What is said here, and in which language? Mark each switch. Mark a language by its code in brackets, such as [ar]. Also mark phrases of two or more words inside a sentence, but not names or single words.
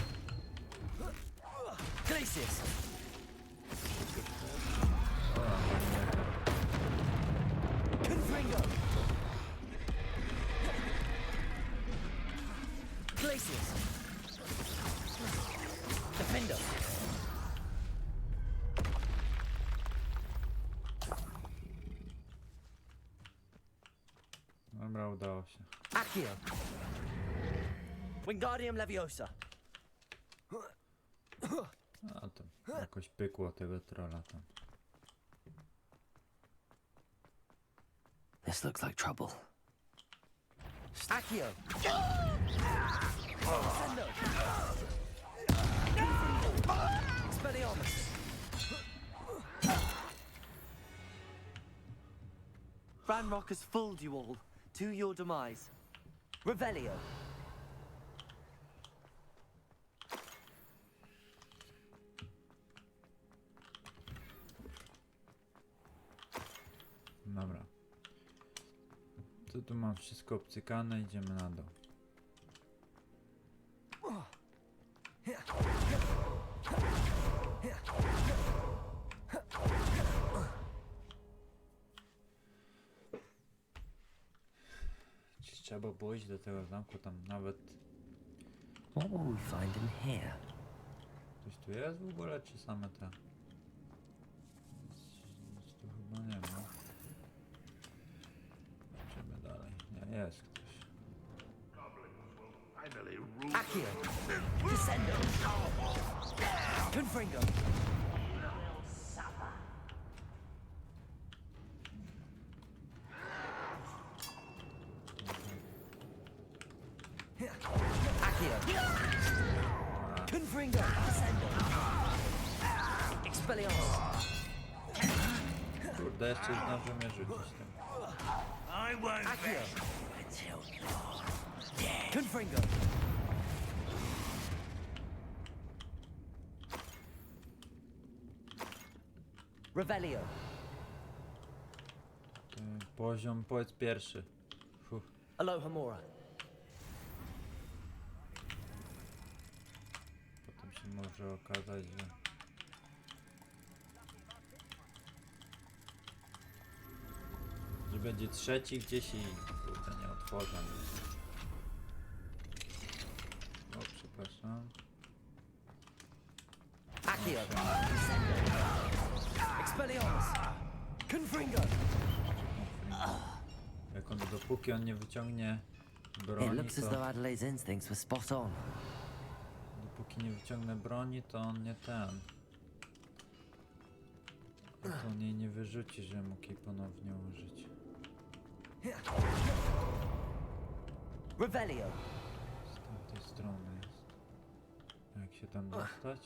[la] Glacius! Confringo! Glacius! Defendo! [pl] Dobra, udało się. [la] Accio! Wingardium Leviosa! [pl] A to jakoś pykło tego trolla tam. [en] This looks like trouble. [la] Accio! Sendo! Expelliarmus! [en] Ranrock has fooled you all to your demise. [la] Revelio! [pl] Dobra. Tu mam wszystko obcykane, idziemy na dół. Trzeba było iść do tego zamku, tam nawet... [en] What will we find in here? [pl] Ktoś tu jest w ogóle, czy same te? Nic tu chyba nie ma. Idziemy dalej. Nie, jest ktoś. [la] Accio! Descendo! Confringo! Accio! Confringo! Descendo! Expelliarmus! [pl] Kurde, jeszcze zdążył mnie rzucić tym. [en] I won't [la] Accio! [en] rest until you're dead. [la] Confringo! Revelio! [pl] Poziom, powiedz pierwszy. Fuh. [la] Alohomora! [pl] Potem się może okazać, że będzie trzeci gdzieś i kurde, nie otworzę. O, przepraszam. [la] Accio! Expelliarmus! Confringo! [pl] Jak on, dopóki on nie wyciągnie [en] It [pl] broni, [en] looks as [pl] to... [en] though Adelaide's instincts were spot on. [pl] Dopóki nie wyciągnę broni, to on nie ten. To on jej nie wyrzuci, że mógł jej ponownie użyć. [la] Revelio. [pl] Z tamtej strony jest. Jak się tam dostać?